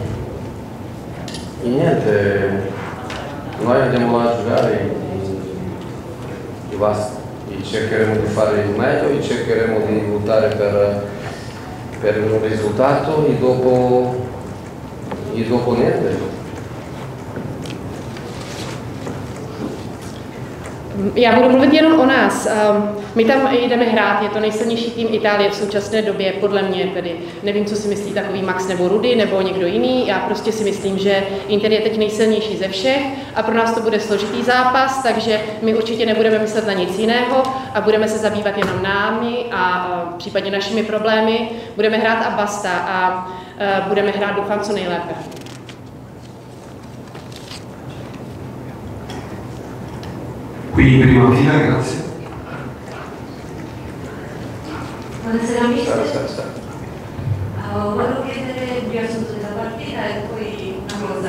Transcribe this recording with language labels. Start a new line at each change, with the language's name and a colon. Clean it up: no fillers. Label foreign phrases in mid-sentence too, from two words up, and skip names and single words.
Italian: E niente, noi andiamo là a giocare e basta. E cercheremo di fare il meglio e cercheremo di lottare per un risultato e dopo niente.
Czech: Já budu mluvit jenom o nás. My tam jdeme hrát, je to nejsilnější tým Itálie v současné době, podle mě tedy. Nevím, co si myslí takový Max nebo Rudy nebo někdo jiný. Já prostě si myslím, že Inter je teď nejsilnější ze všech a pro nás to bude složitý zápas, takže my určitě nebudeme myslet na nic jiného a budeme se zabývat jenom námi a případně našimi problémy. Budeme hrát a basta a budeme hrát, doufám, co nejlépe.
Italian: Qui prima fila, grazie. Buonasera mister. Volevo chiedere il riassunto della partita e poi una cosa.